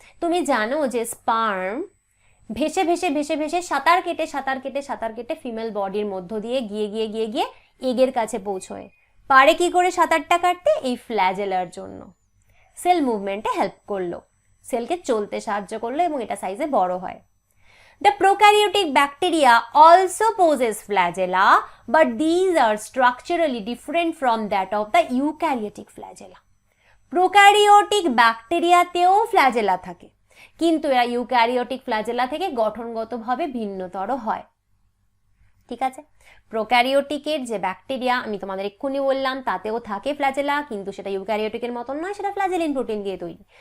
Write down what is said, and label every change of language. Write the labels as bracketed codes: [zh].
[bn] তুমি জানো যে স্পার্ম ভেসে ভেসে ভেসে ভেসে সাঁতার কেটে ফিমেল বডির মধ্য দিয়ে গিয়ে এগের কাছে পৌঁছয়। পারে কি করে সাঁতারটা কাটতে? এই ফ্ল্যাজেলার জন্য। সেল মুভমেন্টে হেল্প করলো, সেলকে চলতে সাহায্য করলো এবং এটা সাইজে বড় হয়। [en] The prokaryotic bacteria also possess flagella, but these are structurally different from that of the eukaryotic flagella. [bn] Prokaryotic ব্যাকটেরিয়াতেও flagella থাকে, কিন্তু এরা ইউক্যারিওটিক ফ্ল্যাজেলা থেকে গঠনগতভাবে ভিন্নতর হয়। ঠিক আছে, প্রোক্যারিওটিকের যে ব্যাকটেরিয়া আমি তোমাদের এক্ষুনি বললাম তাতেও থাকে ফ্ল্যাজেলা, কিন্তু সেটা ইউক্যারিওটিকের মতন নয়, সেটা ফ্ল্যাজেলিন প্রোটিন দিয়ে তৈরি।